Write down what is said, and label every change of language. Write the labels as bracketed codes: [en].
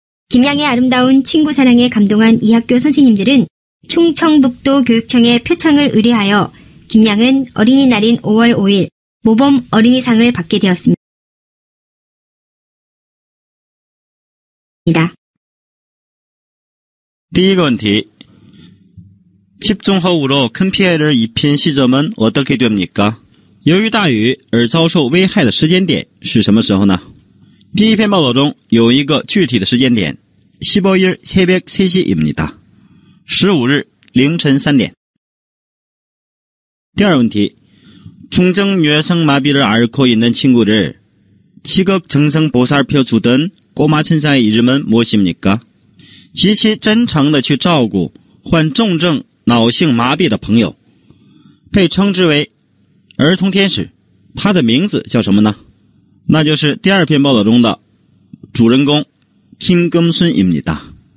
[ko] 김양의 아름다운 친구 사랑에 감동한 이 학교 선생님들은 충청북도 교육청에 표창을 의뢰하여 김양은 어린이날인 5월 5일 모범 어린이상을 받게 되었습니다. [zh] 第一个问题, [ko] 집중호우로 큰 피해를 입힌 시점은 어떻게 됩니까? [zh] 由于大雨而遭受危害的时间点是什么时候呢？第一篇报道中有一个具体的时间点 [ko] 15일 새벽 3시입니다. [zh] 15日凌晨3点. 第二问题, [ko] 중증뇌성마비를 앓고 있는 친구를 지극정성 보살펴 주던 꼬마 천사의 이름은 무엇입니까? [zh] 极其真诚地去照顾患重症脑性麻痹的朋友，被称之为儿童天使，他的名字叫什么呢？那就是第二篇报道中的主人公 김금순입니다.